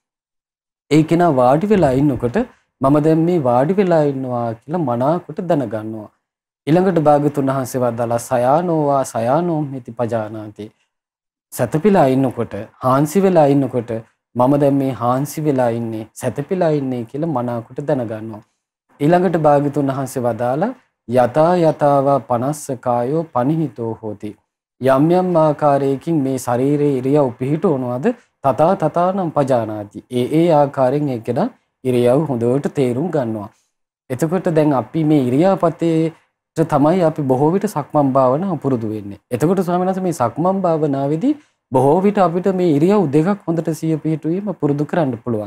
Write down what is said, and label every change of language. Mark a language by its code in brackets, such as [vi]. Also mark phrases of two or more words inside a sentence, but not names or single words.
[si] ඒ කෙනා වාඩි වෙලා ඉන්නකොට මම දැන් මේ වාඩි වෙලා ඉන්නවා කියලා මනාවකට දැනගන්නවා. ඊළඟට භාග්‍යතුන් වහන්සේ වදාලා [pi] සයානෝම් හිති පජානාති. [si] සැතපීලා ඉන්නකොට හාන්සි වෙලා ඉන්නකොට මම දැන් මේ හාන්සි වෙලා ඉන්නේ සැතපීලා ඉන්නේ කියලා මනාවකට දැනගන්නවා. ඊළඟට භාග්‍යතුන් වහන්සේ වදාලා [pi] යතාවා පනස්ස කායෝ පනිහිතෝ හෝති. [si] යම් යම් ආකාරයකින් මේ ශරීරයේ ඉරියව් පිහිටවනවාද [pi] තථානම් පජානාති. [si] ඒ ආකාරයෙන් ඒකද ඉරියව් හොඳට තේරුම් ගන්නවා. එතකොට දැන් අපි මේ ඉරියාපතේට තමයි අපි බොහෝ විට සක්මන් භාවනාව පුරුදු වෙන්නේ. එතකොට ස්වාමීන් වහන්සේ මේ සක්මන් භාවනාවේදී බොහෝ විට අපිට මේ ඉරියව් දෙකක් හොඳට සිහිය පිහිටුවීම පුරුදු කරන්න පුළුවන්.